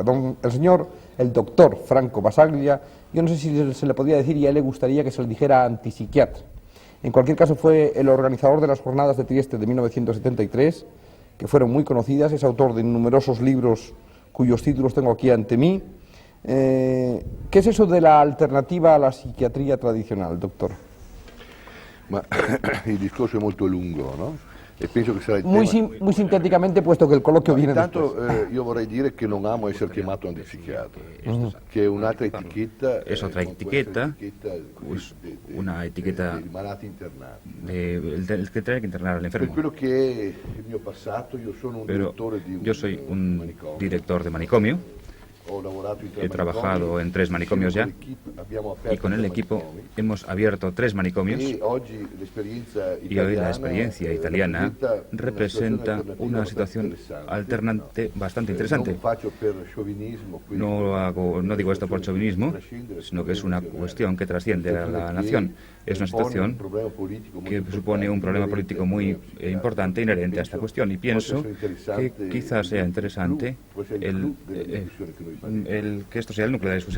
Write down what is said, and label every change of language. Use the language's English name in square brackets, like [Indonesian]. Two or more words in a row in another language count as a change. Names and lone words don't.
[Spanish] El doctor Franco Basaglia, yo no sé si se le podría decir y a él le gustaría que se le dijera antipsiquiatra. En cualquier caso fue el organizador de las jornadas de Trieste de 1973, que fueron muy conocidas, es autor de numerosos libros cuyos títulos tengo aquí ante mí. ¿Qué es eso de la alternativa a la psiquiatría tradicional, doctor? [Italian] Ma il discorso è molto lungo, no? E penso che sarà il [Spanish] Muy [Italian] tema... [Spanish] sintéticamente, puesto que el coloquio viene [Italian] Intanto [Spanish] después. [Italian] io vorrei dire che non amo essere chiamato antipsichiatra, che è un'altra etichetta. [Spanish] Es otra etiqueta, pues, una etiqueta [Italian] di malati internati. [Spanish] el que tiene que internar al [Italian] Per [Spanish] enfermo. [Italian] quello che è il mio passato, io sono un [Spanish] Pero [Italian] direttore di [Spanish] yo soy un [Italian] manicomio. [Spanish] director de manicomio, [Italian] Ho lavorato in 3 [Spanish] he trabajado en 3 manicomios ya y con el equipo hemos abierto 3 manicomios [Italian] E oggi l'esperienza [Spanish] y hoy la [Italian] italiana, [Spanish] experiencia italiana representa una situación alternante bastante interesante. [Italian] Non faccio per sciovinismo, quindi [Spanish] No digo esto por chauvinismo, sino que es una cuestión que trasciende a la nación. Es una situación que supone un problema político muy importante inherente a esta cuestión y pienso que quizás sea interesante el que esto sea el núcleo de la discusión.